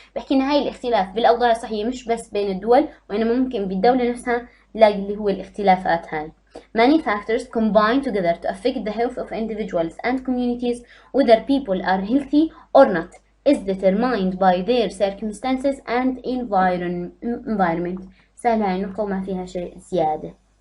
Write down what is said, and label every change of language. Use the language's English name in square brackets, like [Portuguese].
[Arabic] بحكي إن هاي الاختلاف بالأوضاع الصحية مش بس بين الدول، وإنما ممكن بالدولة نفسها نلاقي اللي هو الاختلافات هاي. [English] Many factors combine together to affect the health of individuals and communities, whether people are healthy or not is determined by their circumstances and environment. [Arabic] سهلة هاي النقطة وما فيها شيء زيادة.